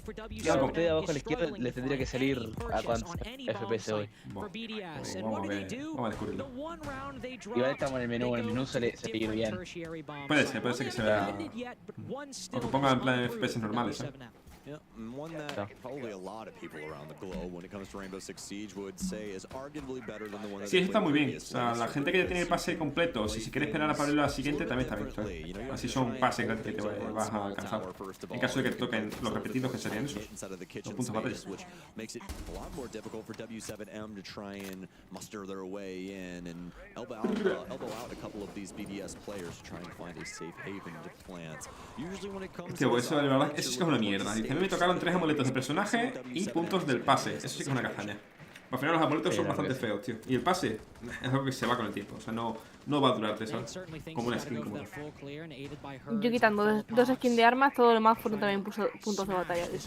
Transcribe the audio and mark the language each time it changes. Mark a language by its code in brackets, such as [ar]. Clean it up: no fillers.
[es] Y al usted de abajo a la izquierda les tendría que salir a cuántos FPS hoy. Vamos a descubrirlo. Igual estamos en el menú suele ir bien. Puede ser que se vea. O que ponga en plan FPS normales, ¿eh? [en] Yeah, and one that probably a lot of people around the globe when it comes to Rainbow Six Siege would say is arguably better than the one that [es] Sí, eso está muy bien. O sea, la gente que ya tiene el pase completo, si se quiere esperar a abrirlo a la siguiente, también está bien, ¿sabes? Así son pases gratis que te vas a alcanzar. En caso de que te toquen los repetidos, que serían esos. Los puntos de batalla. [en] Makes it a lot more difficult for W7M to try and muster their way in and elbow out a couple of these BDS players to try and find a safe haven to plant. Usually when it comes [es] to eso, de verdad, eso sí que es una mierda. A mí me tocaron 3 amuletos de personaje y puntos del pase. Eso sí que es una castaña. Al final los amuletos son bastante feos, tío. Y el pase es algo que se va con el tiempo. O sea, no va a durarte, ¿sabes? Como una skin como tal. Yo quitando 2 skins de armas, todo lo más fueron también puntos de batalla.